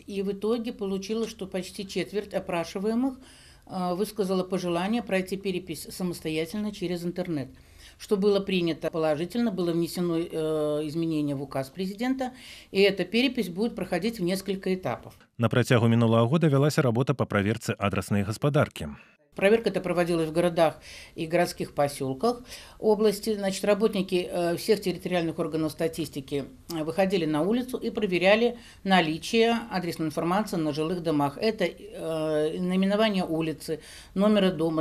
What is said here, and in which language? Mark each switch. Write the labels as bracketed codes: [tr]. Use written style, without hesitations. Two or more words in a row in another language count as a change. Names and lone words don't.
[ru] И в итоге получилось, что почти четверть опрашиваемых высказала пожелание пройти перепись самостоятельно через интернет. Что было принято положительно, было внесено изменение в указ президента, и эта перепись будет проходить в несколько этапов. [be] На працягу мінулага года вялася работа по праверцы адраснай гаспадаркі. [ru] Проверка это проводилась в городах и городских поселках области. Работники всех территориальных органов статистики выходили на улицу и проверяли наличие адресной информации на жилых домах. Это наименование улицы, номера дома.